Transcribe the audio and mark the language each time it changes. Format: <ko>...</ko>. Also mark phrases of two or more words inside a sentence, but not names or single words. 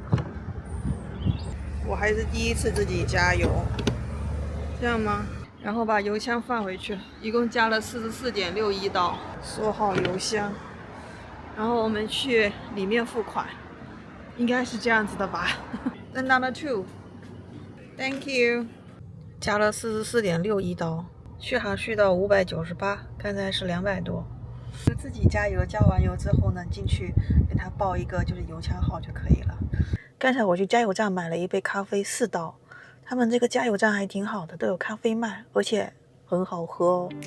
<zh>我還是第一次自己加油，這樣嗎？然後把油槍放回去，一共加了44.61刀，鎖好油箱，然後我們去裡面付款，應該是這樣子的吧。</zh> <en>Then number 2, thank you。</en> <zh>加了44.61刀，續航續到598，剛才是200多。就自己加油，加完油之後呢，進去給他報一個就是油槍號就可以了。剛才我去加油站買了一杯咖啡，4刀。他們這個加油站還挺好的，都有咖啡賣，而且很好喝哦。</zh>